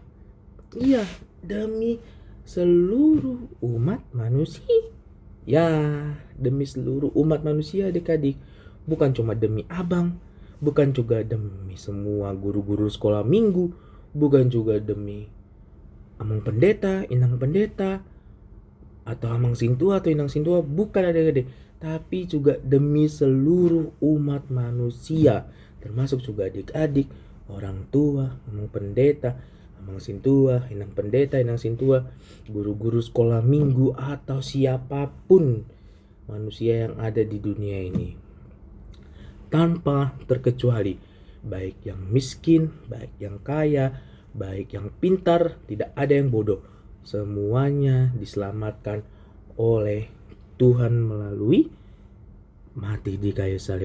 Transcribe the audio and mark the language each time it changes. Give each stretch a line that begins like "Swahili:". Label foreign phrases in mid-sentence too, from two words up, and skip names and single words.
Indonesian: Iya, demi seluruh umat manusia. Ya, demi seluruh umat manusia adik-adik. Bukan cuma demi abang, bukan juga demi semua guru-guru sekolah minggu, bukan juga demi amang pendeta, inang pendeta, atau
Batak Toba: amang sintua
Indonesian: atau
Batak Toba: inang sintua,
Indonesian: bukan adik-adik, tapi juga demi seluruh umat manusia, termasuk juga adik-adik, orang tua, amang pendeta,
Batak Toba: amang sintua,
Indonesian: inang pendeta,
Batak Toba: inang sintua,
Indonesian: guru-guru sekolah minggu, atau siapapun manusia yang ada di dunia ini, tanpa terkecuali, baik yang miskin, baik yang kaya, baik yang pintar, tidak ada yang bodoh. Semuanya diselamatkan oleh Tuhan melalui mati di kayu salib.